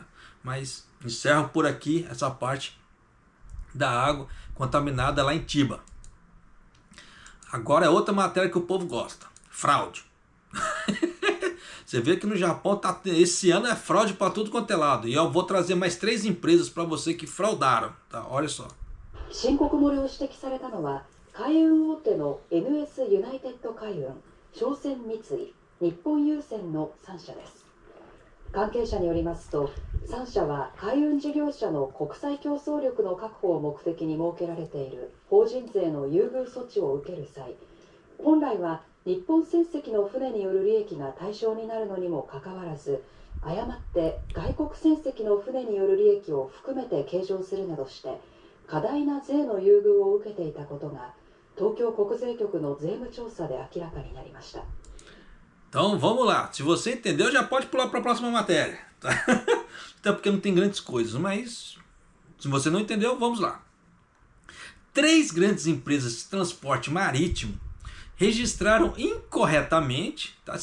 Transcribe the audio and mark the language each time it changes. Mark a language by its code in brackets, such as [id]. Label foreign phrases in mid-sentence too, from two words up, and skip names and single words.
[pt] Mas encerro por aqui essa parte da água contaminada lá em Chiba. Agora é outra matéria que o povo gosta. Fraude. Você vê que no Japão esse ano é fraude para tudo quanto é lado. E eu vou trazer mais 3 empresas para você que fraudaram. Tá? Olha só. [ja] 申告漏れを指摘されたのは海運大手の NS ユナイテッド海運、商船三井、日本郵船の3社です。関係者によりますと、3社は海運事業者の国際競争力の確保を目的に設けられている法人税の優遇措置を受ける際、本来は日本船籍の船による利益が対象になるのにもかかわらず、誤って外国船籍の船による利益を含めて計上するなどして過大な税の優遇を受けていたことが東京国税局の税務調査で明らかになりました。 [pt] Então vamos lá. Se você entendeu, já pode pular para a próxima matéria. Tá? Até porque não tem grandes coisas, mas se você não entendeu, vamos lá. 3 grandes empresas de transporte marítimo registraram incorretamente, tá?